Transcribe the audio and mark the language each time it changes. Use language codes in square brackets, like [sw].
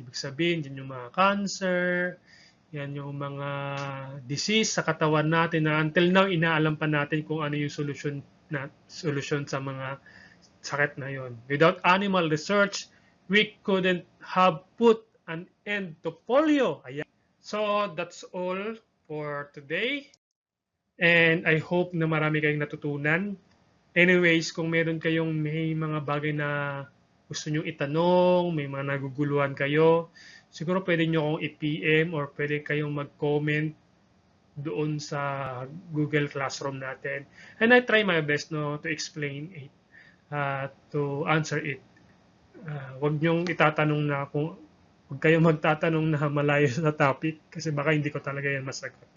[tl] Ibig sabihin, yun yung mga cancer, yan yung mga disease sa katawan natin na [en] until now, [tl] inaalam pa natin kung ano yung solution sa mga sakit na yon. [en] Without animal research, we couldn't have put an end to polio. [tl] Ayan. [en] So, that's all for today. And I hope [tl] na marami kayong natutunan. Anyways, kung meron kayong may mga bagay na gusto nyong itanong, may mga naguguluhan kayo, siguro pwede nyo akong i-PM or pwede kayong mag-comment doon sa Google Classroom natin. [en] And I try my best to explain it, to answer it. [tl] Huwag nyong itatanong na kung Huwag kayong magtatanong na malayo sa topic kasi baka hindi ko talaga yan masagot.